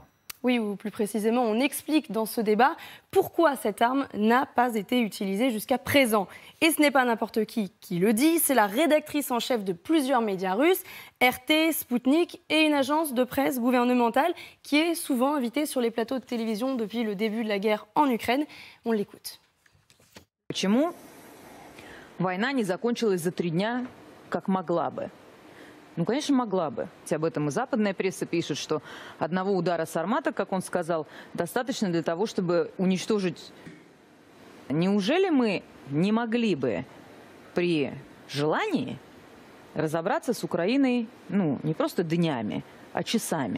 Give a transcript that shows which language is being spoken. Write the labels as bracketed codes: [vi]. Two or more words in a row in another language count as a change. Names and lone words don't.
[fr] Oui, ou plus précisément, on explique dans ce débat pourquoi cette arme n'a pas été utilisée jusqu'à présent. Et ce n'est pas n'importe qui le dit, c'est la rédactrice en chef de plusieurs médias russes, RT, Sputnik et une agence de presse gouvernementale qui est souvent invitée sur les plateaux de télévision depuis le début de la guerre en Ukraine. On l'écoute. [ru] Почему война не закончилась за 3 дня, как могла бы? Ну, конечно, могла бы. Об этом и западная пресса пишет, что одного удара Сармата, как он сказал, достаточно для того, чтобы уничтожить. Неужели мы не могли бы при желании разобраться с Украиной, ну, не просто днями, а часами?